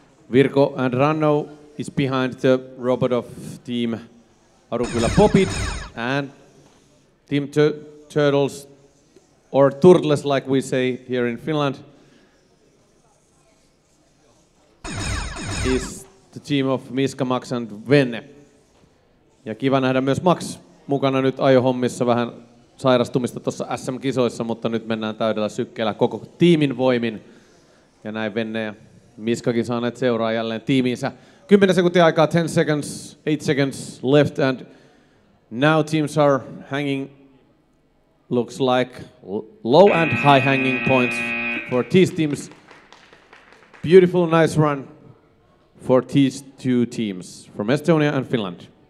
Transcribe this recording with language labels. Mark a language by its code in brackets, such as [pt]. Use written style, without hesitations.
[en] Virko and Ranno is behind the robot of Team Arukylä Popid, and Team Turtles, or Turtles like we say here in Finland, is the team of Miska, Max and Venne. [fi] Ja kiva nähdä myös Max mukana nyt ajohommissa, vähän sairastumista tuossa SM-kisoissa, mutta nyt mennään täydellä sykkeellä koko tiimin voimin. Ja näin Venne ja Miskakin saaneet seuraa jälleen tiimiinsä. 10 sekuntia aikaa, [en] 10 seconds, 8 seconds left, and now teams are hanging, looks like low and high hanging points for these teams. Beautiful, nice run for these two teams from Estonia and Finland.